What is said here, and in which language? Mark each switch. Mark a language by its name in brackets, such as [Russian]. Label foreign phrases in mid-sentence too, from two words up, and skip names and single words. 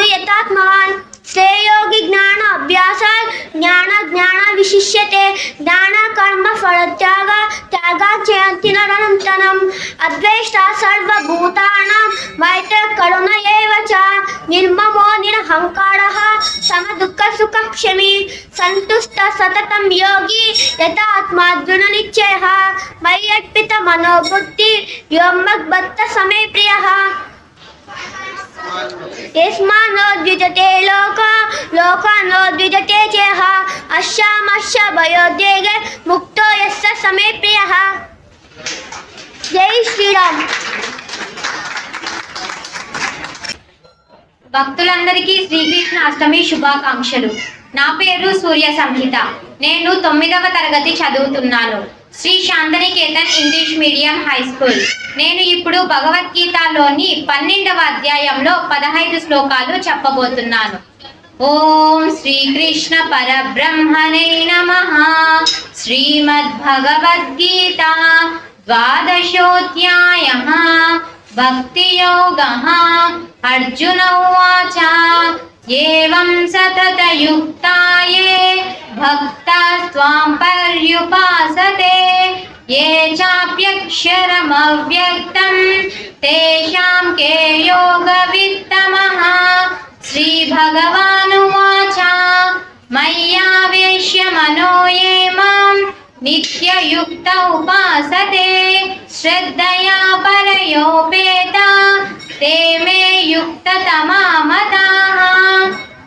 [Sanskrit] यथात्मवान् श्रेयोगी ज्ञान अभ्यासात् ज्ञान विशिष्यते ज्ञान कर्म फलत्याग त्यागात् जयन्ति नरनन्तरम् अद्वेष्टा सर्वभूतानां मैत्री करुण एव च निर्ममो निरहङ्कारः समदुःखसुखक्षमी सन्तुष्टः सततं योगी यथात्मा दृढनिश्चयः मयि अर्पितमनोबुद्धिः यो मद्भक्तः मे प्रियः यस्मान्नो द्विजते लोकान्नो द्विजते चेह अश्यामश्य भयोद्वेगे मुक्तो यस्य समे प्रियः. [Telugu] जय శ్రీరామ్. భక్తులందరికీ శ్రీకృష్ణ అష్టమి శుభాకాంక్షలు. నా పేరు సూర్య సంహిత. నేను 9వ తరగతి చదువుతున్నాను. శ్రీ శాంతనికేతన్ ఇంగ్లీష్ మీడియం హై స్కూల్. నేను ఇప్పుడు భగవద్గీతలోని 12వ అధ్యాయంలో 15 శ్లోకాలు చెప్పబోతున్నాను. [Sanskrit] ॐ श्रीकृष्ण परब्रह्मणे नमः. श्रीमद्भगवद्गीता 12ोऽध्यायः भक्तियोगः. अर्जुन उवाच एवं सततयुक्ताये भक्ता त्वां पर्युपासते ये चाप्यक्षरमव्यक्तं तेषां के योगवित्तमः. श्रीभगवानुवाच मय्यावेश्य मनो ये मां नित्ययुक्त उपासते श्रद्धया परयोपेता ते मे युक्ततमा मताः.